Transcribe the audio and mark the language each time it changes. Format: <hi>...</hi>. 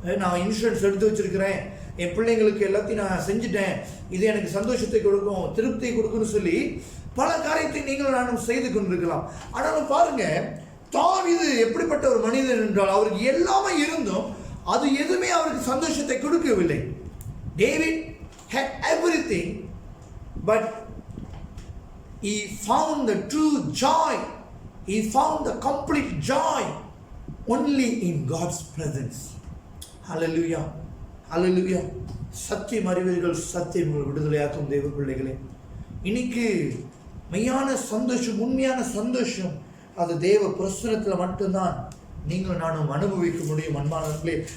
<ta>நான் இன்சூரன்ஸ் எடுத்து வச்சிருக்கிறேன், என் பிள்ளைங்களுக்கு எல்லாத்தையும் நான் செஞ்சுட்டேன், இது எனக்கு சந்தோஷத்தை கொடுக்கும், திருப்தியை கொடுக்கும்னு சொல்லி பல காரியத்தை நீங்களும் நானும் செய்து கொண்டிருக்கலாம். ஆனாலும் பாருங்க, தாவீது எப்படிப்பட்ட ஒரு மனிதன் என்றால், அவருக்கு எல்லாமே இருந்தும் அது எதுவுமே அவருக்கு சந்தோஷத்தை கொடுக்கவில்லை.</ta> <en>David had everything, but he found the true joy, he found the complete joy only in God's presence. Hallelujah, hallelujah.</en> <ta>சத்தியம் அறிவீர்கள், சத்தியம் உங்களை விடுதலையாக்கும் தேவ பிள்ளைகளே. இன்னைக்கு மெய்யான சந்தோஷம், உண்மையான சந்தோஷம் அது தேவ பிரசன்னத்தில் மட்டும்தான் நீங்களும் நானும் அனுபவிக்க முடியும் அன்பானவர்களே.</ta>